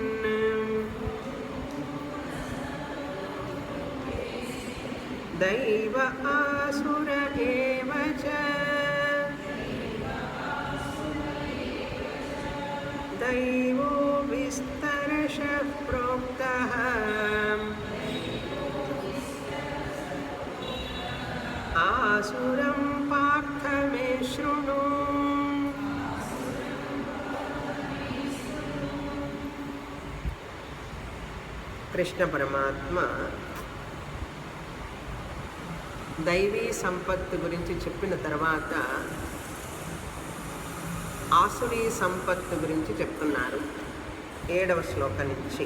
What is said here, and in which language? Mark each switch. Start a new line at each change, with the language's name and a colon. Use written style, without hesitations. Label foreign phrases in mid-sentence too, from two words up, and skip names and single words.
Sanskrit: दैव आसुर एव च दैवो विस्तरशः प्रोक्तः आसुरं पार्थ मे शृणु।
Telugu: కృష్ణ పరమాత్మ దైవీ సంపత్తు గురించి చెప్పిన తర్వాత ఆసురీ సంపత్తు గురించి చెప్తున్నారు 7వ శ్లోకం నుంచి.